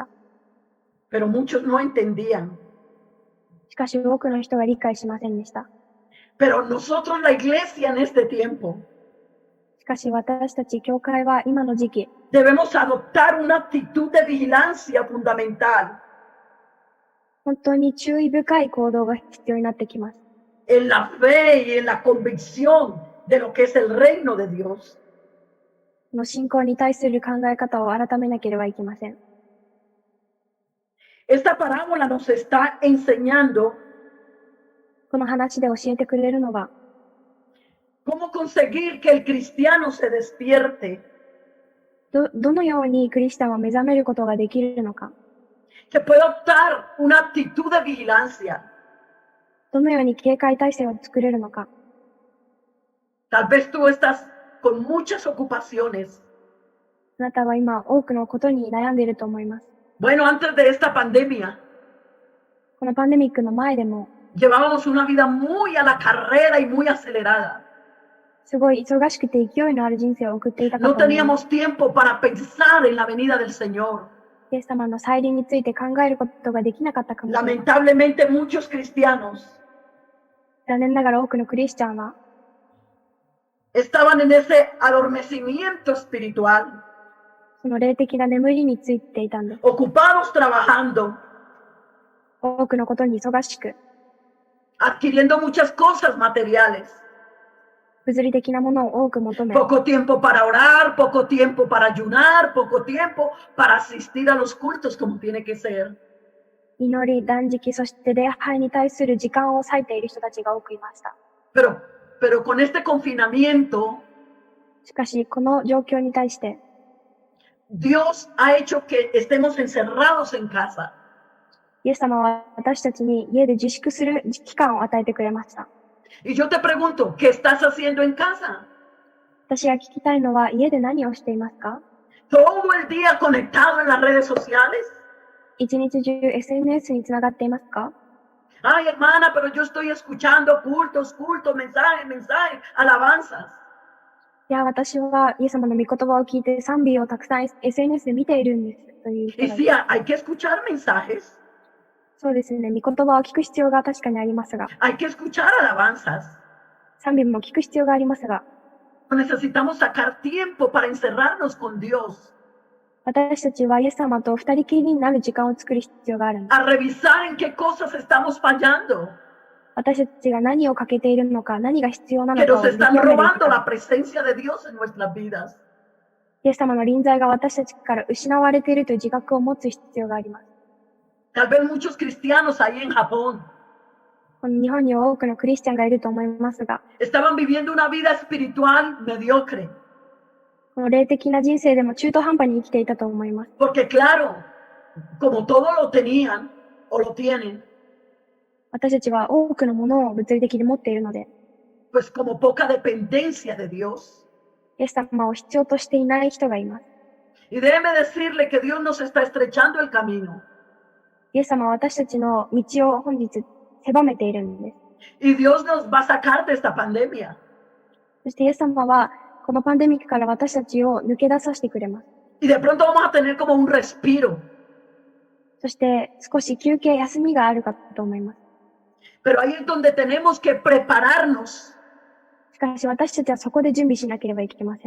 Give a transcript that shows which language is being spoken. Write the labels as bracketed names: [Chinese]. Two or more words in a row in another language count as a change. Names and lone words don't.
[Spanish] Pero muchos no entendían. [Japanese] しかし多くの人が理解しませんでした。 [Spanish] Pero nosotros, la iglesia en este tiempo, [Japanese] しかし私たち教会は今の時期、 [Spanish] debemos adoptar una actitud de vigilancia fundamental [Japanese] 本当に注意深い行動が必要になってきます。 [Spanish] en la fe y en la convicción de lo que es el reino de Dios. [Japanese] この信仰に対する考え方を改めなければいけません。 [Spanish] Esta parábola nos está enseñando [Japanese] この話で教えてくれるのは、 [Spanish] cómo conseguir que el cristiano se despierte, [Japanese] どのようにクリスチャンは目覚めることができるのか、 [Spanish] que pueda adoptar una actitud de vigilancia. [Japanese] どのように警戒態勢を作れるのか。 [Spanish] Tal vez tú estás con muchas ocupaciones. [Japanese] あなたは今多くのことに悩んでいると思います。 [Spanish] Bueno, antes de esta pandemia, [Japanese] このパンデミックの前でも、 [Spanish] llevábamos una vida muy a la carrera y muy acelerada. [Japanese] すごい忙しくて勢いのある人生を送っていたかと [Spanish] No [Japanese] 思います。 [Spanish] teníamos tiempo para pensar en la venida del Señor. [Japanese] イエス様の再臨について考えることができなかったかもしれない。 [Spanish] Lamentablemente, muchos cristianos [Japanese] 残念ながら多くのクリスチャンは、 [Spanish] estaban en ese adormecimiento espiritual, [Japanese] その霊的な眠りについていたんです。 [Spanish] ocupados trabajando, [Japanese] 多くのことに忙しく、 [Spanish] adquiriendo muchas cosas materiales. [Japanese] 物理的なものを多く求め、 [Spanish] Poco tiempo para orar, poco tiempo para ayunar, poco tiempo para asistir a los cultos como tiene que ser. [Japanese] 祈り、断食、そして礼拝に対する時間を割いている人たちが多くいました。 [Spanish] Pero con este confinamiento, [Japanese] しかし、この状況に対して、 [Spanish] Dios ha hecho que estemos encerrados en casa. [Japanese] イエス様は私たちに家で自粛する期間を与えてくれました。 [Spanish] Y yo te pregunto, ¿qué estás haciendo en casa? [Japanese] 私が聞きたいのは、家で何をしていますか？ [Spanish] ¿Todo el día conectado en las redes sociales? [Japanese] 一日中 SNS につながっていますか？ [Spanish] Ay, hermana, pero yo estoy escuchando cultos, mensajes, alabanzas. [Japanese] いや、私はイエス様の御言葉を聞いて賛美をたくさん SNS で見ているんですという人 [Spanish] Y [Japanese] がい [Spanish] sí, [Japanese] ます。 [Spanish] hay que escuchar mensajes, [Japanese] そうですね。御言葉を聞く必要が確かにありますが、 [Spanish] hay que escuchar alabanzas. [Japanese] 賛美も聞く必要がありますが、 [Spanish] Necesitamos sacar tiempo para encerrarnos con Dios, [Japanese] 私たちはイエス様と二人きりになる時間を作る必要があるんです。 [Spanish] a revisar en qué cosas estamos fallando, [Japanese] 私たちが何を欠けているのか、何が必要なの [Spanish] que [Japanese] か [Spanish] nos [Japanese] を見極 [Spanish] están [Japanese] める時 [Spanish] robando [Japanese] 間。 [Spanish] la presencia de Dios en nuestras vidas. [Japanese] イエス様の臨在が私たちから失われているという自覚を持つ必要があります。 [Spanish] Tal vez muchos cristianos ahí en Japón [Japanese] この日本には多くのクリスチャンがいると思いますが、 [Spanish] estaban viviendo una vida espiritual mediocre, [Japanese] この霊的な人生でも中途半端に生きていたと思います。 [Spanish] porque claro, como todo lo tenían o lo tienen, [Japanese] 私たちは多くのものを物理的に持っているので、 [Spanish] pues como poca dependencia de Dios. [Japanese] イエス様を必要としていない人がいます。 [Spanish] Y déjeme decirle que Dios nos está estrechando el camino. [Japanese] イエス様は私たちの道を本日狭めているんです。 [Spanish] Y Dios nos va a sacar de esta pandemia. [Japanese] そしてイエス様はこのパンデミックから私たちを抜け出させてくれます。 [Spanish] Y de pronto vamos a tener como un respiro. [Japanese] そして少し休憩、休みがあるかと思います。 [Spanish] Pero ahí es donde tenemos que prepararnos. [Japanese] しかし私たちはそこで準備しなければいけません。